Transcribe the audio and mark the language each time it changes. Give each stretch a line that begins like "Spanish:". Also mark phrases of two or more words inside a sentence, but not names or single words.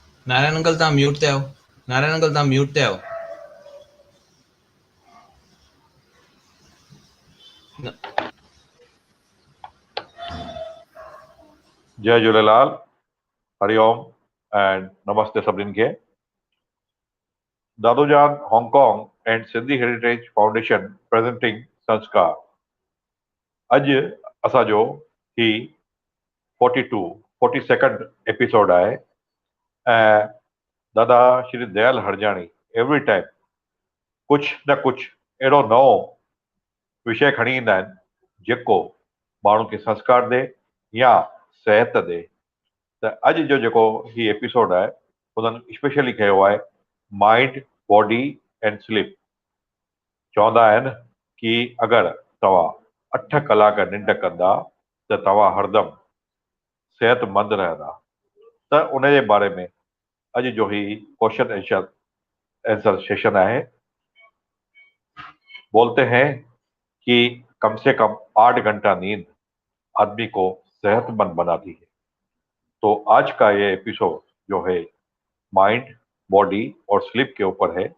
Sindhi: नारायण अंकल तव्हां म्यूट ते आओ। नारायण अंकल तव्हां म्यूट ते आओ। जय झूलेलाल, हरिओम एंड नमस्ते सभिनीनि खे।
English: Dadujan Hong Kong and Sindhi Heritage Foundation presenting Sanskar.
Sindhi: अॼु असांजो ही 42 एपिसोड आहे ऐं दादा श्री दयाल हरजाणी
English: every time
Sindhi: कुझु न कुझु अहिड़ो नओं विषय खणी ईंदा आहिनि जेको माण्हू खे संस्कार ॾे या सिहत ॾे। त अॼु जो जेको ही एपिसोड आहे उन्हनि स्पेशली कयो आहे
English: Mind, Body and Sleep.
Sindhi: चवंदा आहिनि कि अगरि तव्हां 8 कलाक निंड कंदा त तव्हां हरदम सेहतमंद रहंदा। त उन जे बारे में अॼु जो ही
English: question answer session
Sindhi: है।
Hindi: बोलते हैं कि कम से कम 8 घंटा नींद आदमी को सेहतमंद बनाती है। तो आज का ये एपिसोड जो है
English: Mind, Body
Hindi: और स्लीप के ऊपर है।